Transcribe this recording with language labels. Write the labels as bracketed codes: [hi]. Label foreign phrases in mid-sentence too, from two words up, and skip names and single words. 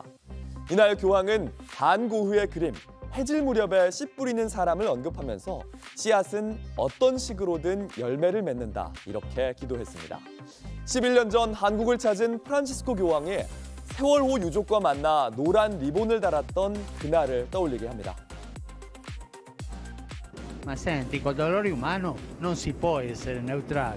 [ko] 이날 교황은 반고흐의 그림, 해질 무렵에 씨 뿌리는 사람을 언급하면서 씨앗은 어떤 식으로든 열매를 맺는다 이렇게 기도했습니다. 11년 전 한국을 찾은 프란치스코 교황이 세월호 유족과 만나 노란 리본을 달았던 그날을 떠올리게 합니다. [it] Ma senti, col dolore umano non si può essere neutrale.